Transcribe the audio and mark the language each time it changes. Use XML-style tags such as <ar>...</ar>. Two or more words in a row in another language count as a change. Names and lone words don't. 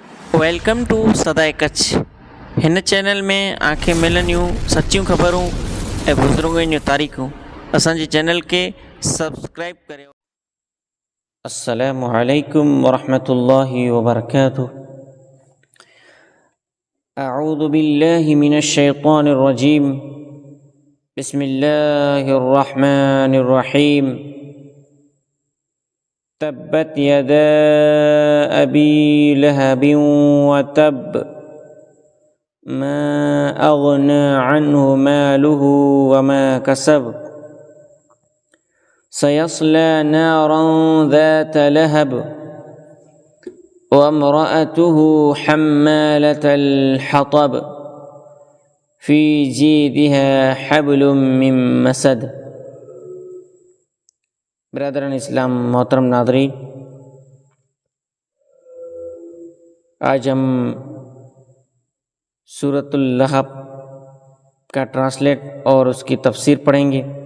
<en>Welcome to सदाए कच्छ।</en> <sd>हिन चैनल में आंखें मिलनियूं सच्चियूं ख़बरूं ऐं बुज़ुर्गनि जूं तारीख़ूं। असांजे चैनल के सब्सक्राइब करियो।</sd> <ar>السلام عليكم ورحمة الله وبركاته. أعوذ بالله من الشيطان الرجيم. بسم الله الرحمن الرحيم. تبت يدا أبي لهب وتب ما أغنى عنه ماله وما كسب سيصلى نارا ذات لهب وامرأته حمالة الحطب في جيدها حبل من مسد.</ar> <hi>ब्रदरन इस्लाम, मोहतरम नाज़रीन, आज हम सूरतुल लहब का ट्रांसलेट और उसकी तफसीर पढ़ेंगे।</hi>